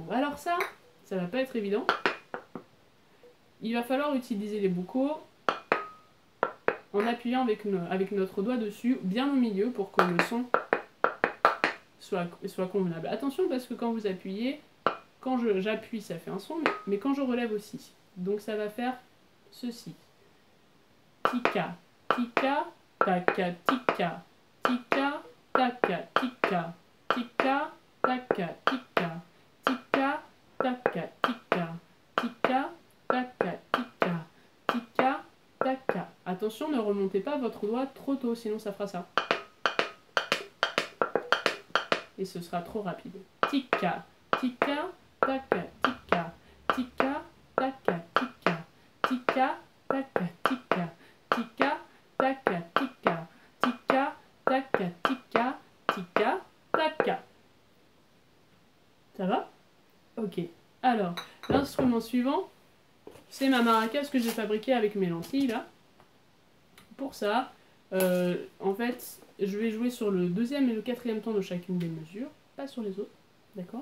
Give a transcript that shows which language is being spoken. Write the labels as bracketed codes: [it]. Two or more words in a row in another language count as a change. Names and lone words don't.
[fr] Alors ça va pas être évident. Il va falloir utiliser les bocaux en appuyant avec notre doigt dessus, bien au milieu, pour que le son soit convenable. Attention, parce que quand vous appuyez, quand j'appuie, ça fait un son, mais quand je relève aussi. Donc ça va faire ceci. Tika, tika, taka, tika, tika, taka, tika, tika, taka, tika, tika, taka, tika, tika, taka, tika, tika, taka. Attention, ne remontez pas votre doigt trop tôt, sinon ça fera ça. Et ce sera trop rapide. Tika, tika, taka, tika, tika, taka, tika, tika, taka, tika, tika, taka, tika, tika, taka, tika, tika, taka. Ça va? Ok. Alors, l'instrument suivant, c'est ma maracas que j'ai fabriquée avec mes lentilles, là. Pour ça, en fait, je vais jouer sur le deuxième et le quatrième temps de chacune des mesures, pas sur les autres, d'accord?